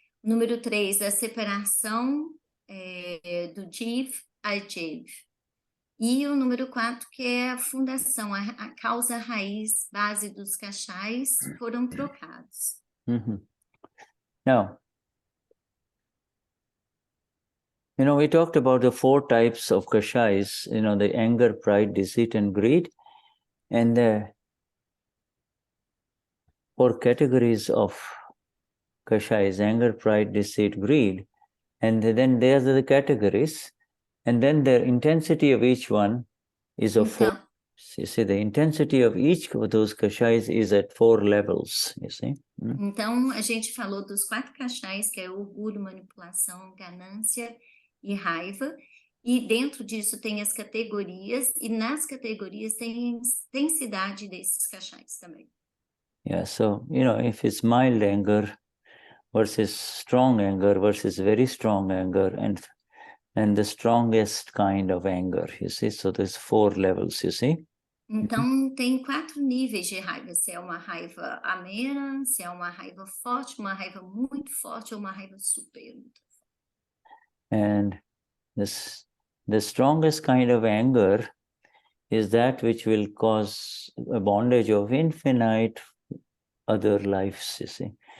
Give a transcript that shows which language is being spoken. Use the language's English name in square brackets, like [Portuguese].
[Portuguese] O número 3, a separação do Jeev, aJeev. E o número 4, que é a fundação, a causa raiz, base dos Kashais, foram trocados. [English] Now, you know, we talked about the 4 types of Kashais, you know, the anger, pride, deceit, and greed. And the 4 categories of Kashais, anger, pride, deceit, greed. And then there's the categories. And then the intensity of each one is of 4. You see, the intensity of each of those Kashais is at 4 levels, you see. [Portuguese] Então, a gente falou dos 4 Kashais, que é orgulho, manipulação, ganância e raiva. E dentro disso tem as categorias, e nas categorias tem intensidade desses Kashais também. [English] Yeah, so, you know, if it's mild anger versus strong anger versus very strong anger and the strongest kind of anger, you see, so there's 4 levels, you see. [Portuguese] Então, tem 4 níveis de raiva, se é uma raiva amena, se é uma raiva forte, uma raiva muito forte ou uma raiva super. [English] And the strongest kind of anger is that which will cause a bondage of infinite other lives, you see.